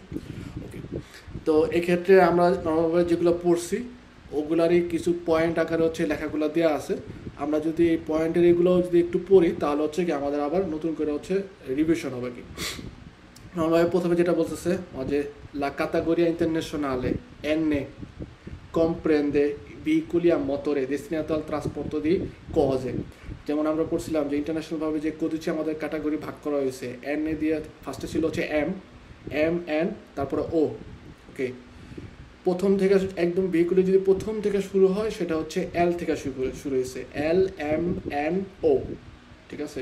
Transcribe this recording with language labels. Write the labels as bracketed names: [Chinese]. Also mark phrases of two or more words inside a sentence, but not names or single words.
[Bangla] ওকে, তো এক্ষেত্রে আমরা নর্মালভাবে যেগুলো পড়ছি ওগুলারই কিছু পয়েন্ট আকারে হচ্ছে লেখাগুলো দেওয়া আছে। আমরা যদি এই পয়েন্টের এগুলো যদি একটু পড়ি তাহলে হচ্ছে কি আমাদের আবার নতুন করে হচ্ছে রিভিশন হবে। কি নর্মালভাবে প্রথমে যেটা বলতেছে যে [Italian] la categoria internazionale N comprende veicoli a motore destinati al trasporto di cose, [Bangla] যেমন আমরা পড়ছিলাম যে ইন্টারন্যাশনালভাবে যে কদিচ্ছে আমাদের ক্যাটাগরি ভাগ করা হয়েছে, এন এ দিয়ে ফার্স্টে ছিল হচ্ছে এম এন তারপরে ও। ওকে, প্রথম থেকে একদম ভেহিকুলে যদি প্রথম থেকে শুরু হয় সেটা হচ্ছে এল থেকে শুরু হয়েছে, এল এম এন ও, ঠিক আছে।